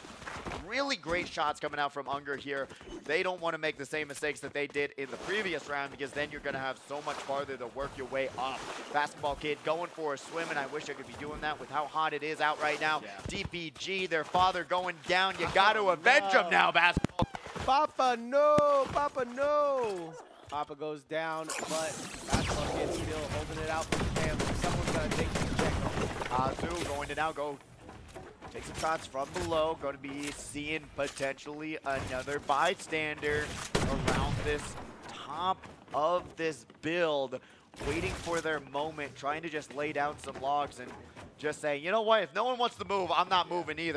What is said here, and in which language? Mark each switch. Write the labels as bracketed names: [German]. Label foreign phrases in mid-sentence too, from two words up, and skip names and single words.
[English] Really great shots coming out from Unger here. They don't want to make the same mistakes that they did in the previous round, because then you're going to have so much farther to work your way up. Basketball Kid going for a swim, and I wish I could be doing that with how hot it is out right now. Yeah. DPG, their father going down. You got to avenge him now, Basketball Kid. Papa, no! Papa, no! Papa goes down, but Basketball Kid still holding it out for the family. Someone's got to take the check. Azu going to now go take some shots from below. Going to be seeing potentially another bystander around this top of this build, waiting for their moment, trying to just lay down some logs and just say, you know what, if no one wants to move, I'm not moving either.